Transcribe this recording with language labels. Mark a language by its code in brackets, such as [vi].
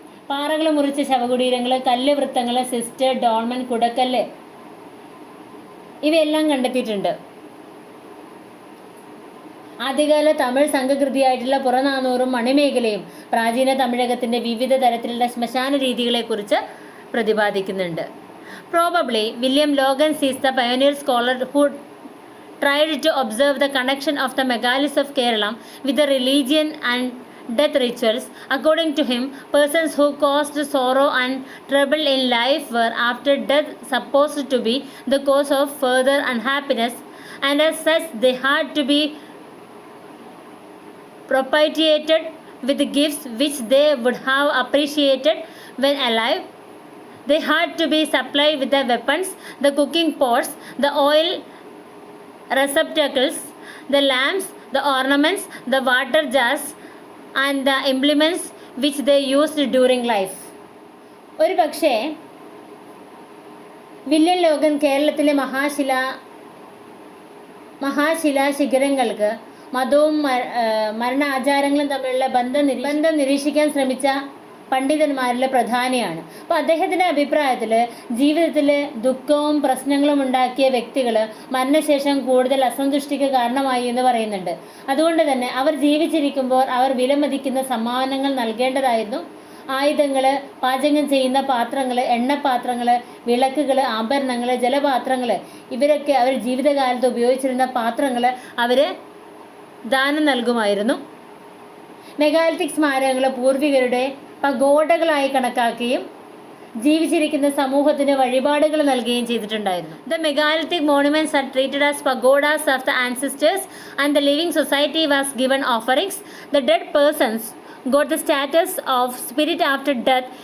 [ml] പാറകൾ മുറിച്ച ശവകുടീരങ്ങൾ, കല്ല് വൃത്തങ്ങൾ, സിസ്റ്റർ, ഡോൾമൻ, കുടക്കല്ല് ഇവയെല്ലാം കണ്ടെത്തിയിട്ടുണ്ട്. ആദ്യകാല തമിഴ് സംഘകൃതിയായിട്ടുള്ള പുറനാനൂറും മണിമേഖലയും പ്രാചീന തമിഴകത്തിൻ്റെ വിവിധ തരത്തിലുള്ള ശ്മശാന രീതികളെക്കുറിച്ച് പ്രതിപാദിക്കുന്നുണ്ട്. [en] Probably William Logan is the pioneer scholar who tried to observe the connection of the megaliths of Kerala with the religion and death rituals. According to him, persons who caused sorrow and trouble in life were after death supposed to be the cause of further unhappiness, and as such they had to be propitiated with gifts which they would have appreciated when alive. They had to be supplied with the weapons, the cooking pots, the oil receptacles, the lamps, the ornaments, the water jars, and the implements which they used during life. [ml] ഒരു പക്ഷേ William Logan കേരളത്തിലെ മഹാശിലാ ശിഖരങ്ങൾക്ക് മതവും മരണാചാരങ്ങളും തമ്മിലുള്ള ബന്ധം നിരീക്ഷിക്കാൻ ശ്രമിച്ച പണ്ഡിതന്മാരിലെ പ്രധാനിയാണ്. അപ്പോൾ അദ്ദേഹത്തിൻ്റെ അഭിപ്രായത്തിൽ ജീവിതത്തിൽ ദുഃഖവും പ്രശ്നങ്ങളും ഉണ്ടാക്കിയ വ്യക്തികൾ മരണശേഷം കൂടുതൽ അസന്തുഷ്ടിക്ക് കാരണമായി എന്ന് പറയുന്നുണ്ട്. അതുകൊണ്ട് തന്നെ അവർ ജീവിച്ചിരിക്കുമ്പോൾ അവർ വിലമതിക്കുന്ന സമ്മാനങ്ങൾ നൽകേണ്ടതായിരുന്നു. ആയുധങ്ങൾ, പാചകം ചെയ്യുന്ന പാത്രങ്ങൾ, എണ്ണപ്പാത്രങ്ങൾ, വിളക്കുകൾ, ആഭരണങ്ങൾ, ജലപാത്രങ്ങൾ, ഇവരൊക്കെ അവർ ജീവിതകാലത്ത് ഉപയോഗിച്ചിരുന്ന പാത്രങ്ങൾ അവർ ദാനം നൽകുമായിരുന്നു. മെഗാലിത്തിക് സ്മാരകങ്ങൾ പൂർവികരുടെ പഗോഡകളായി കണക്കാക്കുകയും ജീവിച്ചിരിക്കുന്ന സമൂഹത്തിന് വഴിപാടുകൾ നൽകുകയും ചെയ്തിട്ടുണ്ടായിരുന്നു. [en] The megalithic monuments are treated as pagodas of the ancestors and the living society was given offerings. The dead persons got the status of spirit after death.